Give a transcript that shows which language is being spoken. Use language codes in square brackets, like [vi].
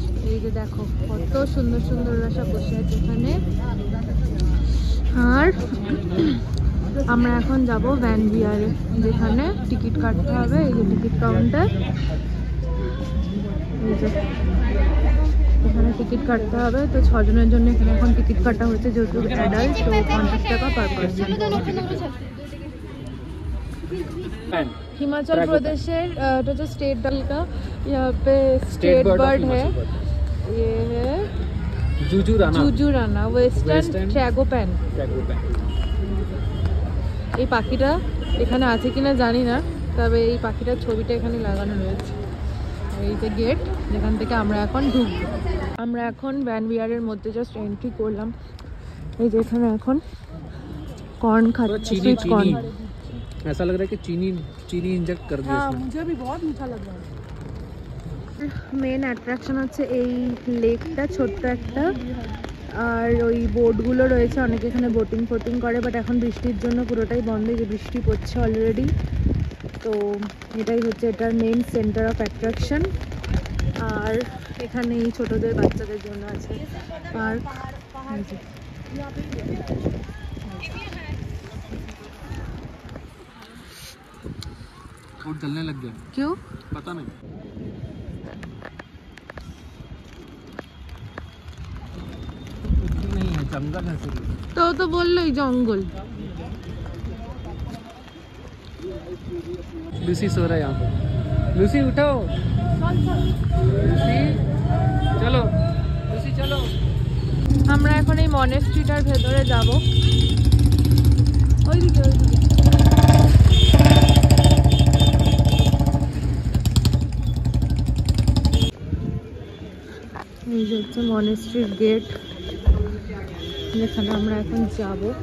[bn] এই যে দেখো কত সুন্দর সুন্দর ওরা সব বসে আছে এখানে, আর আমরা এখন যাব ভ্যান বিহারে, যেখানে টিকিট কাটতে হবে, এই যে টিকিট কাউন্টার, এই যে এখানে টিকিট কাটতে হবে। তো 6 জনের জন্য এখানে এখন টিকিট কাটা হচ্ছে, যেহেতু অ্যাডাল্ট, তো 50 টাকা পার পার্সন। [hi] हिमाचल प्रदेशेर [bn] এটা [hi] जो स्टेट डल का यहाँ पे स्टेट बर्ड है, ये है জুজুরানা ওয়েস্টার্ন ট্র্যাগোপ্যান। [bn] এই পাখিটা এখানে আছে কিনা জানি না, তবে এই পাখিটার ছবিটা এখানে লাগানো রয়েছে। এই যে গেট, যেখান থেকে আমরা এখন ঢুকবো। আমরা এখন ভ্যানবিয়ারের মধ্যে জাস্ট এন্ট্রি করলাম। এই যে এখানে এখন কর্ন খাচ্ছি, সুইট কর্ন। [hi] ऐसा लग रहा है कि चीनी इंजेक्ट कर दिया इसमें। मुझे भी बहुत मीठा लग रहा है। [bn] মেন অ্যাট্রাকশন হচ্ছে এই লেকটা, ছোট্ট একটা, আর ওই বোটগুলো রয়েছে। অনেকে এখানে বোটিং করে, বাট এখন বৃষ্টির জন্য পুরোটাই বন্ধ। যে বৃষ্টি পড়ছে অলরেডি, তো এটাই হচ্ছে এটার মেন সেন্টার অফ অ্যাট্রাকশন। আর এখানে এই ছোটদের বাচ্চাদের জন্য আছে পার্ক। [hi] और जलने लग गया, क्यों पता नहीं। नहीं है, जंगल है सिर्फ। तो बोल लो जंगल। लूसी सो रहा है यहाँ पे। लूसी उठो, लूसी चलो, लूसी चलो। [bn] আমরা এখন এই মনেস্ট্রিটার ভেতরে যাব। ওইদিকে এই যে হচ্ছে মনেস্ট্রির গেট, যেখানে আমরা এখন যাব।